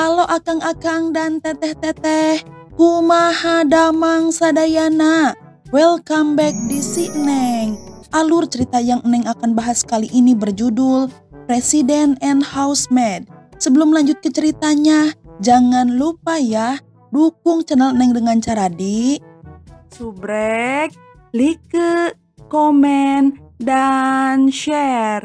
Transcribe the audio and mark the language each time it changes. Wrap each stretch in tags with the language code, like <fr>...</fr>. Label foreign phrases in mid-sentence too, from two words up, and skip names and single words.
<su>akang-akang dan teteh-teteh, kumaha damang sadayana.</su> <en>Welcome back</en> <id>di Si Neng. Alur cerita yang Neng akan bahas kali ini berjudul President and Housemaid. Sebelum lanjut ke ceritanya, jangan lupa ya, dukung channel Neng dengan cara di subrek, like, komen, dan share.</id>